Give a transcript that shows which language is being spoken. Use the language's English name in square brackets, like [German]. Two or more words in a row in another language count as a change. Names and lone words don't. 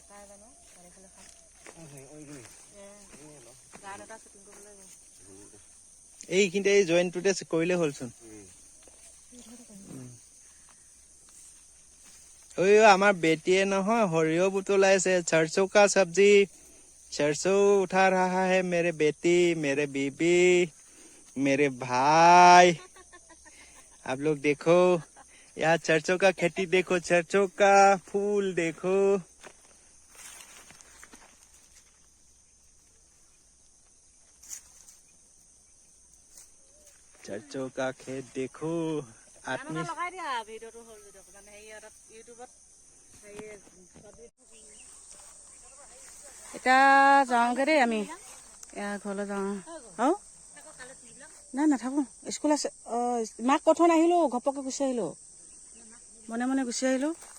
[Assamese] খাই জানো পানী খালে খাম। গান এটা শ্বুটিং কৰিব লাগিব। এইখিনিতে এই জইনটোতে কৰিলে হ'লচোন। আমাৰ বেটিয়ে নহয় সৰিয়হ বুটলাইছে। [Hindi] सरसों का सब्जी, सरसों उठा रहा है मेरे बेटी, मेरे बीबी, मेरे भाई। आप लोग देखो, यहाँ सरसों का खेती देखो, सरसों का फूल देखो। सरसों का खेत देखो। आदमी [Assamese] লগাই দিয়া ভিডিঅ'টো হ'ল যদি অকণমান হেৰি ইউটিউবত এতিয়া যাওঁগৈ দেই আমি। এয়া ঘৰলৈ যাওঁ। নাই নাথাকোঁ, স্কুল আছে। মাক কৈ থৈ নাহিলোঁ, ঘপককৈ গুচি আহিলোঁ, মনে মনে গুচি আহিলোঁ।